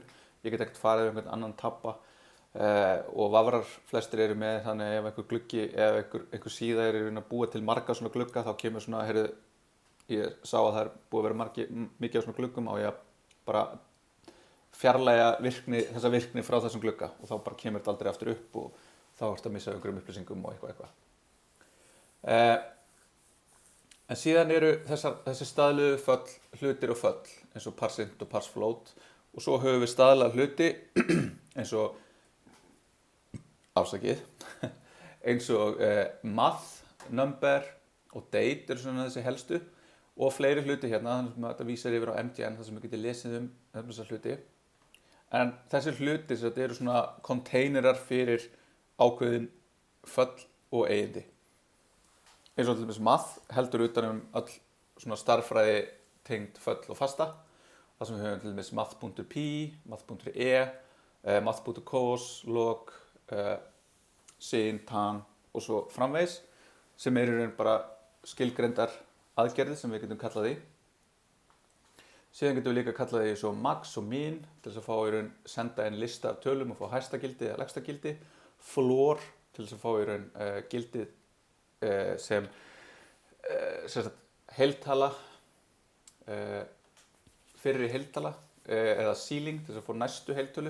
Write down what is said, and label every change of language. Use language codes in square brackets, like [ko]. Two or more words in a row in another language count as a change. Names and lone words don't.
[is] Ég get ekkert farið einhvern annan tabba og Vafrar flestir eru með þannig ef einhver gluggi eða einhver síða að búa til marga svona glugga þá kemur svona, ég sá að það búið að vera mikið á svona gluggum og ég bara fjarlægja þessa virkni frá þessum glugga og þá bara kemur þetta aldrei aftur upp og þá ertu að missa einhverjum upplýsingum og eitthvað. En síðan eru þessi staðluðu föll, hlutir og föll eins og parseInt og parsefloat og svo höfum við staðlaða hluti eins og eins og math, number og date eru svona þessi helstu og fleiri hluti þannig að þetta vísar yfir á MDN þar sem við getum lesið þessa hluti. En þessir hlutir eru svona konteinerar fyrir ákveðin föll og eigindi. Eins og til dæmis math heldur utan öll svona starffræði tengd föll og fasta. Það sem við höfum til dæmis math.py, math.e, math.cos, log, sin, tan og svo framvegis sem eru bara skilgreindar aðgerðir sem við getum kallað í. Síðan getum við líka kallað því svo max og min til þess að fá senda inn lista af tölum og fá hæsta gildi eða lægsta gildi. Floor til þess að fá gildið sem heiltala, fyrri heiltala eða ceiling til þess að fá næstu heiltölu.